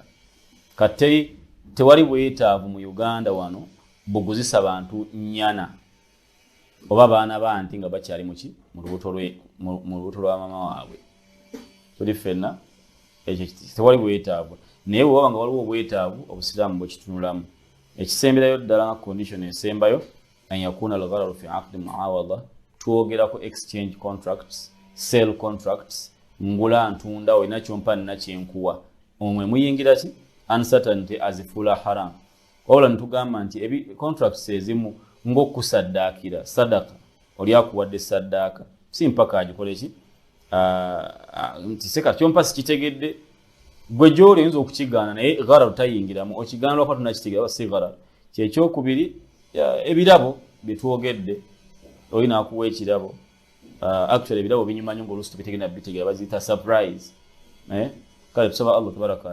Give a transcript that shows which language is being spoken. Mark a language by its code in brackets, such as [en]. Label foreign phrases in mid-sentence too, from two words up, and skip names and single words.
[lg] Kati tewali bwetaavu mu Uganda wano buguzisa bantu nnyana oba baana banti nga bakyali muki mu lubuto lwa mama waabwe. Tuli ffenna ekyo tewali bwetaavu, naye bw'oba nga waliwo obwetaavu obusiraamu bwekitunulamu. Ekisemberayo ddala nga condition esembayo [ar] أن يكون الغرر في عقد معاوضة. [lg] Twogerako [en] exchange contracts, sale contracts, [lg] ngula ntunda olina kyompa nina kyenkuwa. Omwe muyingira ki? Uncertainty azifuula haram. wabula ntugamba nti contracts ezimu ng'okusaddaakira sadaka oli akuwadde saddaaka si mpaka agikole ki nti seka kyompa sikitegedde gwe gy'oli oyinza okukigaana naye gharar tayingiramu okigaana lwakwa tunakitegeera si gharar kyekyokubiri ebirabo byetwogedde olina akuwa ekirabo actually ebirabo binyuma nnyo ng'oluusi tubitegera bitegeera baziyita surprise kale tusaba Allah tabaraka